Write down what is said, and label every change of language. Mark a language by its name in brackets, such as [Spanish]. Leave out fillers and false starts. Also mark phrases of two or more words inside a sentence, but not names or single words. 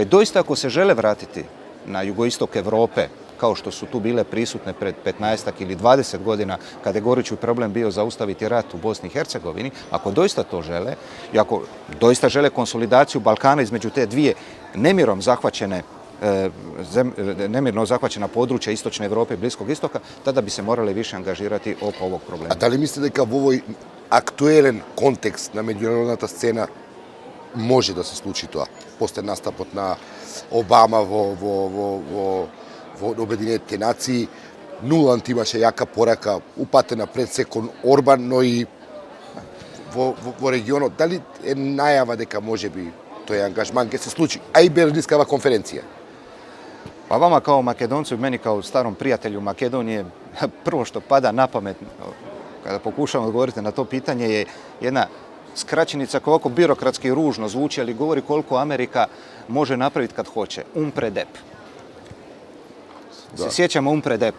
[Croatian] doista ako se žele vratiti na jugoistok Europe, kao što su tu bile prisutne pred 15 ili 20 godina, kada je gorući problem bio zaustaviti rat u Bosni i Hercegovini, ako doista to žele i ako doista žele konsolidaciju Balkana između te dvije nemirno zahvaćena područja Istočne Europe i Bliskog istoka, tada bi se morali više angažirati oko ovog problema. A da li mislite [Macedonian] дека во овој актуелен контекст на меѓународната сцена може да се случи тоа? После настапот на Обама во Обединетите нации, Нуланд имаше јака порака, упатена пред се кон Орбан, но и во регионот. Дали е најава дека можеби тој ангажман ќе се случи, а и Берлинскава конференција? [Croatian] Pa vama kao Makedoncu i meni kao starom prijatelju Makedonije, prvo što pada na pamet kada pokušavam odgovoriti na to pitanje je jedna skraćenica koja ovako birokratski ružno zvuči, ali govori koliko Amerika može napraviti kad hoće. Umpredep. Se sjećamo Umpredepa.